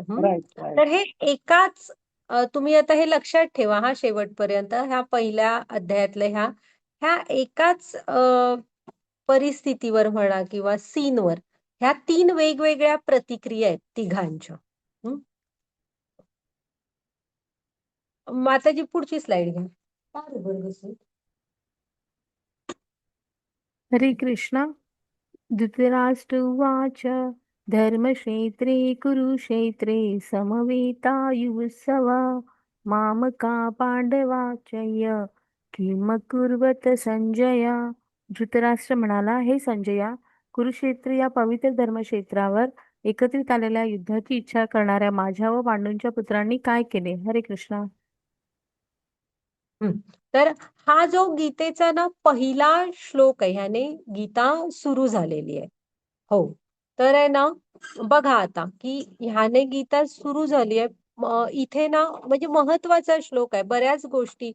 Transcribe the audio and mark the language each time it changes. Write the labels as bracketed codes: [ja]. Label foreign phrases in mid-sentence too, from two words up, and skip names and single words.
[mr] तर हे एकाच तुम्ही आता हे लक्षात ठेवा हा शेवटपर्यंत, ह्या पहिल्या अध्यायातल्या ह्या ह्या एकाच परिस्थितीवर म्हणा किंवा सीनवर ह्या 3 वेगवेगळ्या प्रतिक्रिया आहेत तिघांच्या. माताजी पुढची स्लाइड घ्या. हरे कृष्ण. [sa] धृतराष्ट्र उवाच धर्मक्षेत्रे कुरुक्षेत्रे समवेतायुत्सव मामका पांडवाचय किमकुर्वत संजय. [mr] धृतराष्ट्र म्हणाला, हे संजया, कुरुक्षेत्र या पवित्र धर्मक्षेत्रावर एकत्रित आलेल्या युद्धाची इच्छा करणाऱ्या माझ्या व पांडूंच्या पुत्रांनी काय केले? हरे कृष्णा. तर हा जो गीतेचा ना पहिला श्लोक आहे, ह्याने गीता सुरू झालेली आहे. हो, तर आहे ना, बघा आता की ह्याने गीता सुरू झाली आहे. इथे ना म्हणजे महत्वाचा श्लोक आहे, बऱ्याच गोष्टी.